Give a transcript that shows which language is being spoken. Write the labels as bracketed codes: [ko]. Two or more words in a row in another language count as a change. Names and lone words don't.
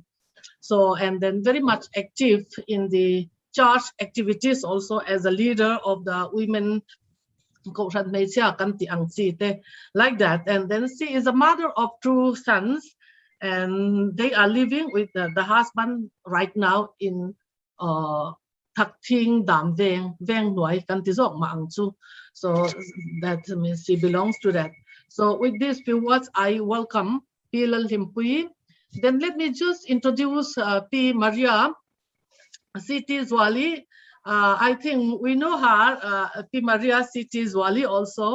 [en] So, and then very much active in the church activities also as a leader of the women like that. And then she is a mother of two sons, and they are living with the husband right now in Thak Thing Dam Veng Nuai [lus] Kan Tizok Ma Ang Chu. [en] So that means she belongs to that. So with these few words, I welcome P. Lalhimpui. Then let me just introduce P. Maria Siti Zwali. I think we know her, P. Maria Siti Zwali also.